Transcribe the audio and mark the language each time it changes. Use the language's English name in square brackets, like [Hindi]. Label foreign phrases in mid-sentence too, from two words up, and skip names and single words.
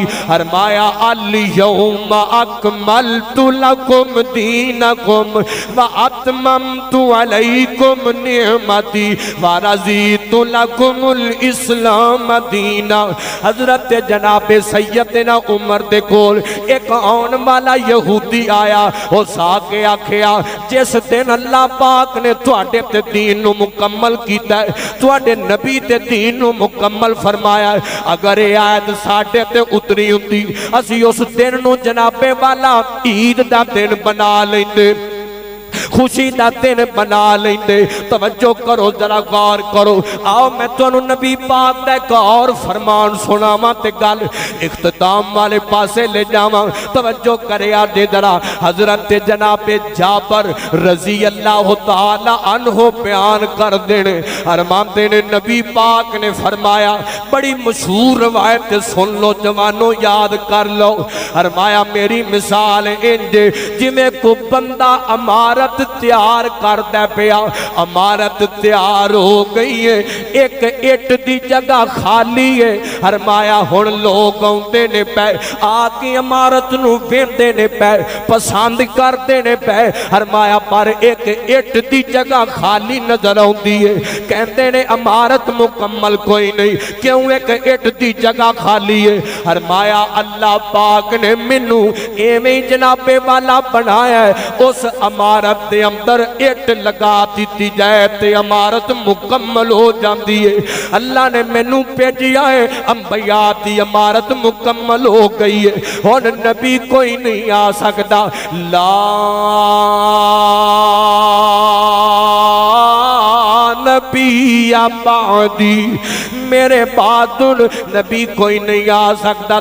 [Arabic] فرمایا الیوم اکملت لکم دینکم واتممت علیکم نعمتی ورضیت لکم الاسلام دینا۔ [Punjabi] حضرت جناب سیدنا عمر دے کول ایک آن والا یہودی آیا، اس آگے آکھیا جس دن اللہ پاک نے تواڈے تے دین نو مکمل کیتا ہے، تواڈے نبی تے دین نو مکمل فرمایا ہے، اگر یہ آیت ساڈے تے اتری ہوندی اسی اس دن نو جناب والا عید دا دن بنا لیندے، خوشی دا دن بنا لیندے۔ توجہ کرو، ذرا غور کرو، آؤ میں تانوں نبی پاک دا ایک اور فرمان سناواں تے گل اختتام والے پاسے لے جاواں۔ توجہ کریا جے ذرا، حضرت جناب جابر رضی اللہ تعالی عنہ بیان کر دینے، فرماتے نے نبی پاک نے فرمایا، بڑی مشہور روایت سن لو جوانوں، یاد کر لو۔ فرمایا میری مثال انج جویں کو بندہ عمارت تیار کردہ پیا، عمارت تیار ہو گئی ہے، ایک اٹ دی جگہ خالی ہے، فرمایا ہن لوگ آندے نے پے آکے عمارت نو ویندے نے پے، پسند کردے نے پے، فرمایا پر ایک اٹ دی جگہ خالی نظر آندی ہے، کہندے نے عمارت مکمل کوئی نہیں، کیوں ایک اٹ دی جگہ خالی ہے؟ فرمایا اللہ پاک نے مینوں ایویں جناب والا بنایا ہے، اس عمارت دے اندر اٹ لگا دیتی جائے تے عمارت مکمل ہو جاندی ہے۔ اللہ نے مینوں بھیجیا ہے، انبیاء دی عمارت مکمل ہو گئی ہے، ہن نبی کوئی نہیں آ سکتا، [Arabic] لا نبی بعدی، [Punjabi] میرے بعد نبی کوئی نہیں آ سکتا۔